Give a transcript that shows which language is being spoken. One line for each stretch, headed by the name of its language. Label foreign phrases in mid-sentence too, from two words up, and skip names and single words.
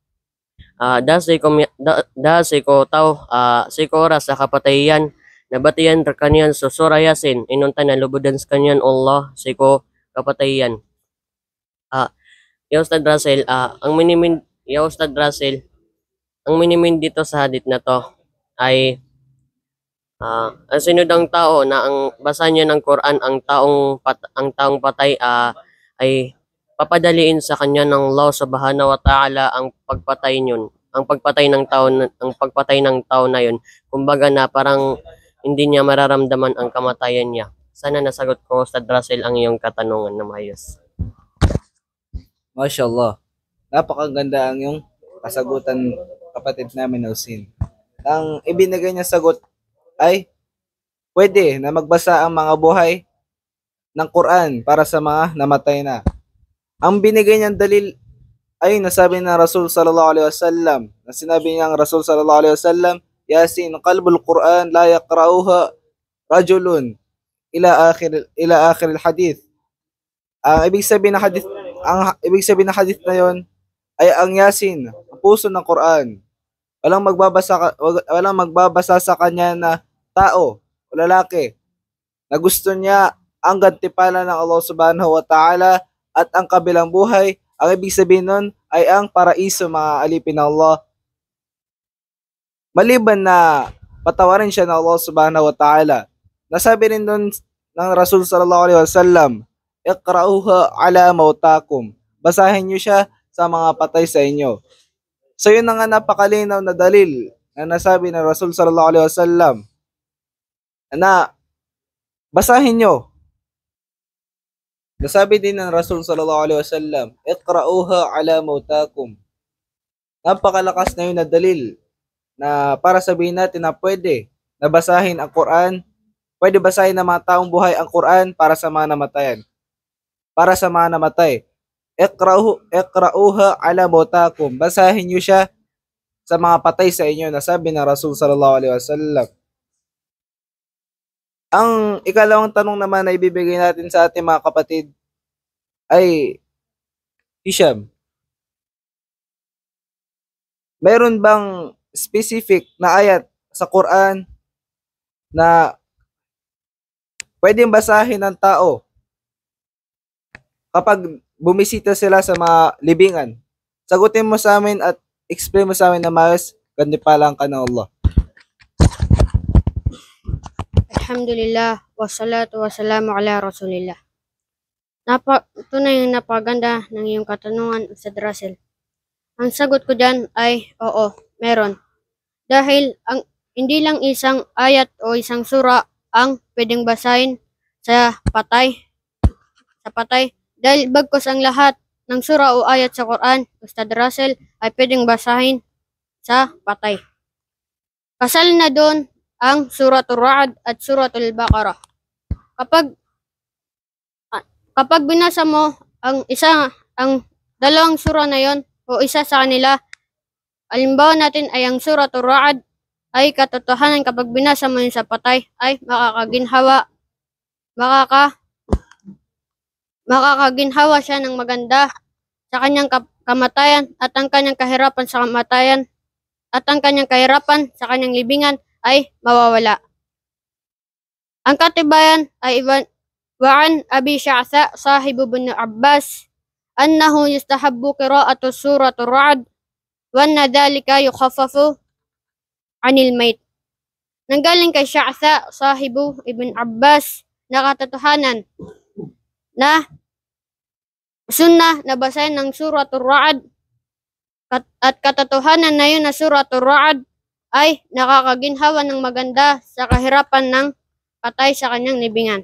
Maranao: Dasi ko tao sikora sa kapatayan nabatiyan kanyan so sura yasin inunta na lubudan sa kanyan Allah siko kapatayan.
Filipino: Ustad Russell, Ustad Russell, ang minimin dito sa hadith na to ay ang sinudang tao na ang basa niya ng Quran ang taong patay ay papadaliin sa kanya ng Allah
Arabic: سبحانه وتعالى
Filipino: ang pagpatay niyon, ang pagpatay ng tao na yun. Kumbaga na parang hindi niya mararamdaman ang kamatayan niya. Sana nasagot ko Ustad Russell ang iyong katanungan na maayos. Mashallah. Napakaganda ang yung kasagutan kapatid namin na Husin. Ang ibinigay niya sagot ay pwede na magbasa ang mga buhay ng Quran para sa mga namatay na. Ang binigay niyang dalil ay nasabi ng Rasul
Arabic: صلى الله عليه وسلم.
Filipino: Na sinabi niyang Rasul
Arabic: صلى الله عليه وسلم يس قلب القرآن لا يقرؤها رجل إلى آخر الحديث.
Filipino: Ang ibig sabihin ng hadith na yon ay ang Yasin, ang puso ng Quran. Walang magbabasa sa kanya na tao o lalaki na gusto niya ang gantimpala ng Allah
Arabic: سبحانه وتعالى
Filipino: at ang kabilang buhay. Ang ibig sabihin nun ay ang paraiso mga alipin ng Allah maliban na patawarin siya ng Allah
Arabic: سبحانه وتعالى.
Filipino: Nasabi rin doon ng Rasul
Arabic: صلى الله عليه وسلم اقرؤوها على موتاكم.
Filipino: Basahin niyo siya sa mga patay sa inyo. So yun na nga napakalinaw na dalil na nasabi ng Rasul
Arabic: صلى الله عليه وسلم
Filipino: na basahin niyo. Nasabi din ng Rasul
Arabic: صلى الله عليه وسلم اقرؤوها على موتاكم.
Filipino: Napakalakas na yun na dalil na para sabihin natin na pwede na basahin ang Quran, pwede basahin ng mga taong buhay ang Quran para sa mga namatayan. Para sa mga namatay.
Arabic: اقرؤوها على موتاكم.
Filipino: Basahin niyo siya sa mga patay sa inyo, na sabi ng Rasul
Arabic: صلى الله عليه وسلم.
Filipino: Ang ikalawang tanong naman na ibibigay natin sa ating mga kapatid ay, Hisham, meron bang specific na ayat sa Quran na pwedeng basahin ng tao kapag bumisita sila sa mga libingan? Sagutin mo sa amin at explain mo sa amin na maayos, gandipalang ka ng Allah.
Arabic: الحمد لله والصلاة والسلام على رسول الله.
Filipino: Ito na yung napaganda ng iyong katanungan, Ustad Russell. Ang sagot ko dyan ay oo, meron. Dahil hindi lang isang ayat o isang sura ang pwedeng basahin sa patay. Dahil bagkos ang lahat ng sura o ayat sa Quran, Ustad Russell, ay pwedeng basahin sa patay. Kasal na doon ang Suratul Ra'd at Suratul Baqarah. Kapag binasa mo ang dalawang sura na yon o isa sa kanila, halimbawa natin ay ang Suratul Ra'd, ay katotohanan kapag binasa mo yun sa patay ay makakaginhawa siya ng maganda sa kanyang kamatayan at ang kanyang kahirapan sa kamatayan at ang kanyang kahirapan sa kanyang libingan ay mawawala. Ang katibayan ay
Arabic: وعن أبي الشعثاء صاحب بن عباس أنه يستحب قراءة سورة الرعد وأن ذلك يخفف عن الميت.
Filipino: Nanggaling kay Sya'tha sahibu ibn Abbas na katotohanan na sunnah na basahin ng suratul Ra'd at katotohanan na yun na suratul Ra'd ay nakakaginhawa ng maganda sa kahirapan ng patay sa kanyang libingan.